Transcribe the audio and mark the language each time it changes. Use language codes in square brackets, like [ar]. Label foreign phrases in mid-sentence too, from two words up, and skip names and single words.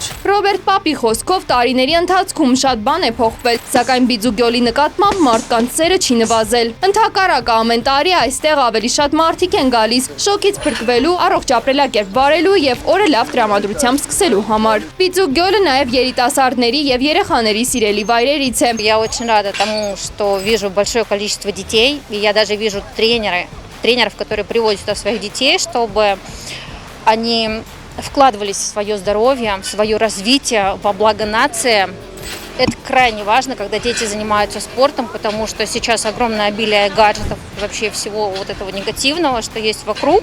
[hy] Ռոբերտ Պապի խոսքով տարիների ընթացքում շատ բան է փոխվել, սակայն Բիձուգյոլի նկատմամբ մարդկանց սերը չի նվազել։ Ընդհակառակը ամեն տարի այստեղ ավելի շատ մարդիկ են գալիս շոկից փրկվելու, առողջ ապրելակերպ վարելու եւ օրը լավ տրամադրությամբ սկսելու համար։ Բիձուգյոլը նաև երիտասարդների եւ երեխաների սիրելի վայրերից է։ [ru] Я очень рада тому, что вижу большое количество детей, и я даже вижу тренеров, которые приводят сюда своих детей, чтобы они вкладывались в свое здоровье, в свое развитие, во благо нации. Это крайне важно, когда дети занимаются спортом, потому что сейчас огромное обилие гаджетов, вообще всего вот этого негативного, что есть вокруг.